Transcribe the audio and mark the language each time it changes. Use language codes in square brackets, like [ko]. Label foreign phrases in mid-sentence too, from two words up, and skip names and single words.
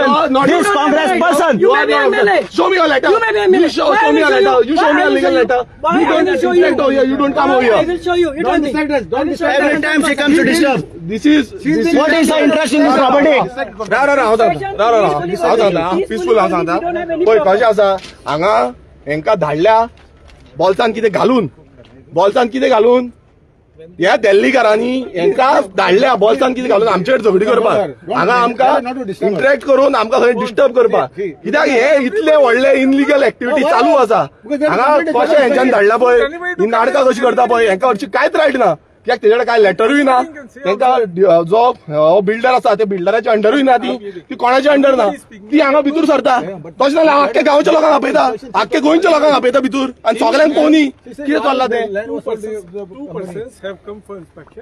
[en] This Congress person. You may be MLA. Show me your letter. You may be MLA. You show Why I me will your show letter. you? You show Why me I a will legal show you? letter. Why You I don't will show you? inspect over here. You don't come over I here. will show you. You don't disturb us. Don't disturb us. Every time she comes to disturb. This is What is her interest in this property? [kok] पीसफुल हांव सांगता पळय कशें आसा हांगा हेंका धाडल्या बॉल्सान कितें घालून ह्या दिल्लीकारांनी हेंका धाडल्या बॉल्सान कितें घालून आमचेर झगडी करपाक हांगा आमकां इंटरेक्ट करून आमकां खंय डिस्टर्ब करपाक कित्याक हे इतले व्हडले [en] illegal activity [kok] चालू आसा हांगा कशें हेंच्यान धाडला पळय ही नाटकां कशी करता पळय हेंका हरची कांयच रायट ना कित्याक तेजे कडेन कांय लेटरूय ना तेंका जो बिल्डर आसा ते बिल्डराच्या अंडरूय ना ती कोणाच्या अंडर ना ती हांगा भितूर सरता तशें जाल्यार आख्ख्या गांवच्या लोकांक आपयता आख्ख्या गोंयच्या लोकांक आपयता भितूर आनी सगळ्यांक कोणी कितें चल्लां तें [en] 2 persons have come for inspection.